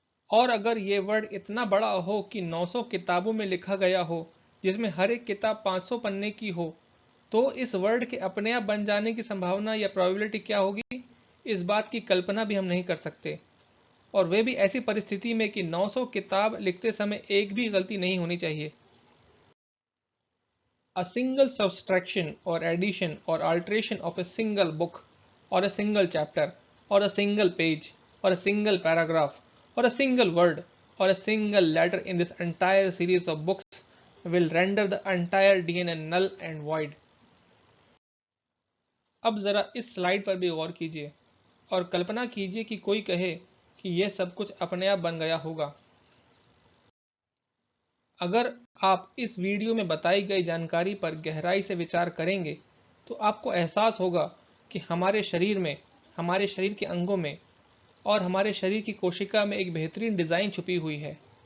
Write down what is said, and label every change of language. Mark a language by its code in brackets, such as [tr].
[hi] और अगर ये वर्ड इतना बड़ा हो कि 900 किताबों में लिखा गया हो, जिसमें हर एक किताब 500 पन्ने की हो, तो इस वर्ड के अपने आप बन जाने की संभावना या प्रोबेबिलिटी क्या होगी, इस बात की कल्पना भी हम नहीं कर सकते। और वे भी ऐसी परिस्थिति में कि 900 किताब लिखते समय एक भी गलती नहीं होनी चाहिए। [en] A single subtraction or addition or alteration of a single book or a single chapter or a single page or a single paragraph or a single word or a single letter in this entire series of books will render the entire DNA null and void। [hi] अब जरा इस slide पर भी गौर कीजिए और कल्पना कीजिए कि कोई कहे कि यह सब कुछ अपने आप बन गया होगा। अगर आप इस वीडियो में बताई गई जानकारी पर गहराई से विचार करेंगे तो आपको एहसास होगा कि हमारे शरीर में, हमारे शरीर के अंगों में और हमारे शरीर की कोशिका में एक बेहतरीन डिज़ाइन छुपी हुई है।